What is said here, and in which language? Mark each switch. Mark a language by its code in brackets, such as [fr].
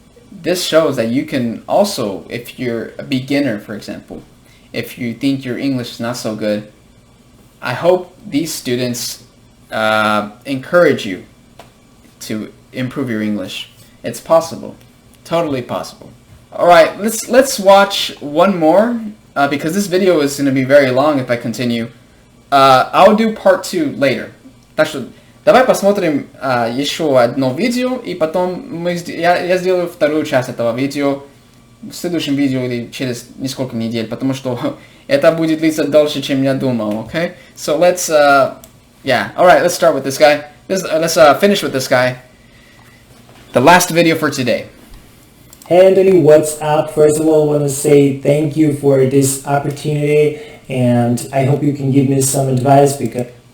[en] This shows that you can also, if you're a beginner, for example, if you think your English is not so good, I hope these students encourage you to improve your English. It's possible, totally possible. All right, let's watch one more because this video is going to be very long if I continue. I'll do part 2 later. [ru] Так что давай посмотрим еще одно видео, и потом я сделаю вторую часть этого видео в следующем видео или через несколько недель, потому что это будет длиться дольше, чем я думал, okay? [en] So let's, alright, let's start with this guy. Let's finish with this guy. The last video for today. Hey Anthony, what's up? First of all, I want to say thank you for this opportunity, and I hope you can give me some advice because